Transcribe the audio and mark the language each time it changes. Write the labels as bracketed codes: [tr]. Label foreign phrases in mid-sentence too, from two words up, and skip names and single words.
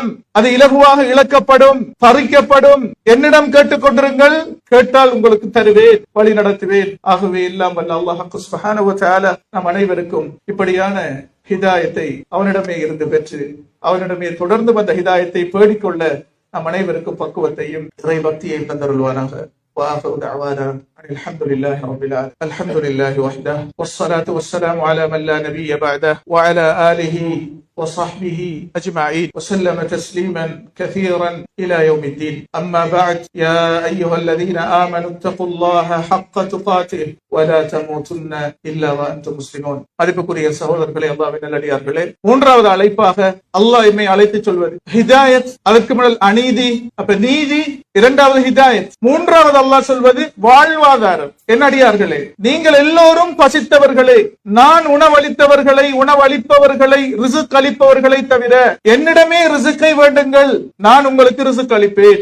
[ta] அது இலகுவாக இழக்கப்படும், பறிக்கப்படும். என்னிடம் கேட்டுக் கொண்டிருங்கள், கேட்டால் உங்களுக்கு தருவேன், வழி நடத்துவேன். ஆகவே எல்லாம் வல்ல [ar] الله سبحانه وتعالى [ta] நம் அனைவருக்கும் இப்படியான ஹிதாயத்தை அவனிடமே இருந்து பெற்று, அவனிடமே தொடர்ந்து வந்த ஹிதாயத்தை பேடிக்கொள்ள நம் அனைவருக்கும் பக்குவத்தையும் இறை பக்தியையும் தந்தருள்வானாக. [ar] وآخر دعوانا الحمد لله رب العالمين. الحمد لله وحده والصلاة والسلام على من لا نبي بعده وعلى آله وصحبه أجمعين وسلم تسليما كثيرا إلى يوم الدين. أما بعد، يا أيها الذين آمنوا اتقوا الله حق تقاته ولا تموتن إلا وأنتم مسلمون. [ta] மதிப்புக்குரிய சகோதரர்களே, அல்லாஹ்வின் நல்லடியார்களே, மூன்றாவது அழைப்பாக அல்லாஹ் எம்மை அழைத்து சொல்வது ஹிதாயத். அதற்கு முன்னால் அநீதி, அப்ப நீதி. இரண்டாவது ஹிதாயத். மூன்றாவது அல்லாஹ் சொல்வது வாழ்வாதாரம். என்னடியார்களே, நீங்கள் எல்லோரும் பசித்தவர்களே, நான் உணவளித்தவர்களை, உணவளிப்பவர்களை, ரிஸ்க் அளிப்பவர்களை தவிர என்னிடமே ரிஸ்கை வேண்டுங்கள், நான் உங்களுக்கு ரிஸ்க் அளிப்பேன்.